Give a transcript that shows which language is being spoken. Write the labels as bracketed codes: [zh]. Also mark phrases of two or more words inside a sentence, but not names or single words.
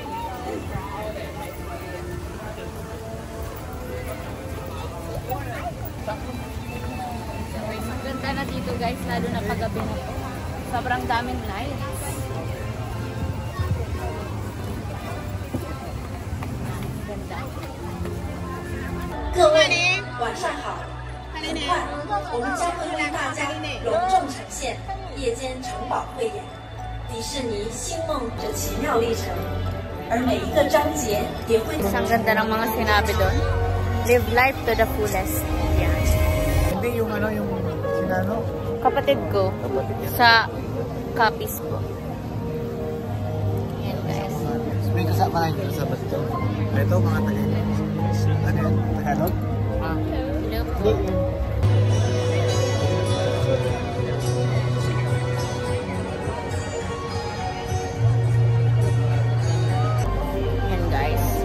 [tl] Ang ganda na dito, guys, lalo na paggabi na po. Sobrang daming lights. Ganda. [zh] 各位晚上好，很快我们将会为大家隆重呈现夜间城堡汇演，迪士尼星梦这奇妙历程，而每一个章节也会。 [tl] Ang ganda ng mga sinabi doon. [en] Live life to the fullest. [tl] Yan. Hindi yung ano, yung sinano? Kapatid ko. Sa copies ko. Yan, guys. May kasama kayo sa bato. Ito, mga taga-Tagalog. Ano yun? Tagalog? Hello. Yan, guys.